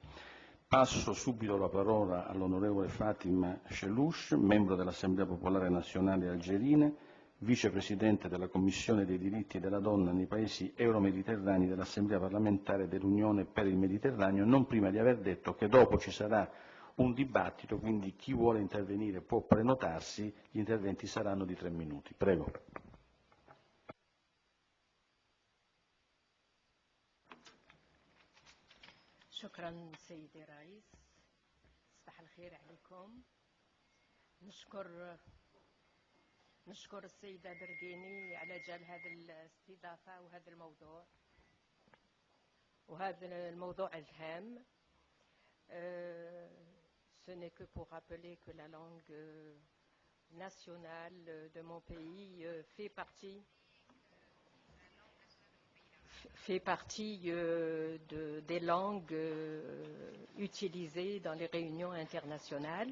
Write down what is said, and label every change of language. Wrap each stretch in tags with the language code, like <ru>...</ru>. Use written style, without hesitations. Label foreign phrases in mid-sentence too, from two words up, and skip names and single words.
<it>Passo subito la parola all'onorevole Fatima Chelouche, membro dell'Assemblea Popolare Nazionale Algerina, vicepresidente della Commissione dei diritti della donna nei paesi euromediterranei dell'Assemblea parlamentare dell'Unione per il Mediterraneo, non prima di aver detto che dopo ci sarà un dibattito, quindi chi vuole intervenire può prenotarsi, gli interventi saranno di 3 minuti. Prego.</it> <ar>شكرا سيدي الرئيس. صباح الخير عليكم. نشكر السيدة برقيني على جال هذه الاستضافة وهذا الموضوع الهام.</ar> <fr>Ce n'est que pour rappeler que la langue nationale de mon pays fait partie des langues utilisées dans les réunions internationales.</fr>